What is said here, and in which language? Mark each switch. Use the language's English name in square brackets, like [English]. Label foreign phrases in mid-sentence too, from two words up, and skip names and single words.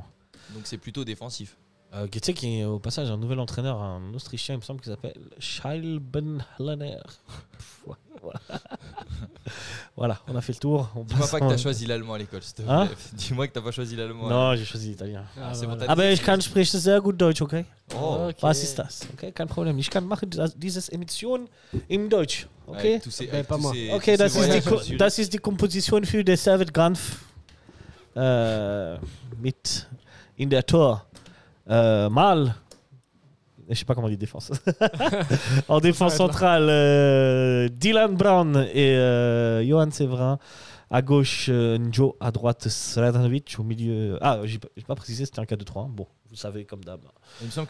[French] Donc c'est plutôt défensif. Tu sais qu'il y a au passage un nouvel entraîneur, un Autrichien, il me semble, qui s'appelle Charles Benhallaner. Voilà, on a fait le tour. Dis-moi pas que t'as choisi l'allemand à l'école, s'il te plaît. Hein Dis-moi que t'as pas choisi l'allemand. Non, j'ai choisi l'italien. C'est bon, t'as [German] Aber [French] dit- [German] ich kann sprechen sehr gut Deutsch, okay? Oh. Ok. Was ist das? Okay, kein Problem. Ich kann machen diese Emission im Deutsch, okay? [French] Avec tous ces- avec pas tous moi. ces- Okay, tous ces voyages au sud. [German] das ist die Komposition für den Servet Granf mit in der Tor. Mal, [French] je sais pas comment on dit défense. En défense centrale, Dylan Brown et Johan Séverin. À gauche, Njo. À droite, Sredanovic. Au milieu. Ah, j'ai pas précisé, c'était un 4-2-3. Bon, vous savez, comme d'hab. Il me semble que